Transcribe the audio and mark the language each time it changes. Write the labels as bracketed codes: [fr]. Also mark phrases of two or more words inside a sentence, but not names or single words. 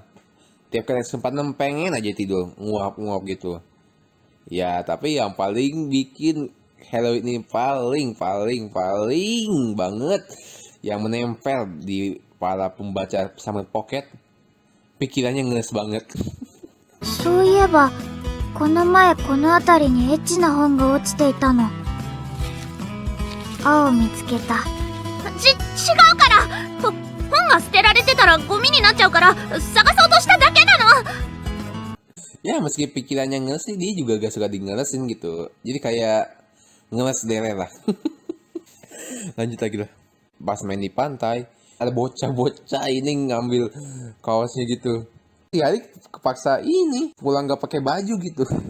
[id] Tiap kali kesempatan pengen aja tidur, nguap-nguap gitu. Ya, tapi yang paling bikin heroin ini paling banget yang menempel di para pembaca Samut Pocket, pikirannya ngeles banget. [ja] そういえばこの前この辺りにエッチな本が落ちていたの。青を見つけた。違うから。本が捨てられてたらゴミになっちゃうから探そうとしただけなの。 [id] Ya meski pikirannya ngeles sih, dia juga gak suka di ngelesin gitu. Jadi kayak ngeles dere lah. Lanjut lagi lah. Pas main di pantai, ada bocah-bocah ini ngambil kaosnya gitu. Si Hari kepaksa ini pulang gak pakai baju gitu.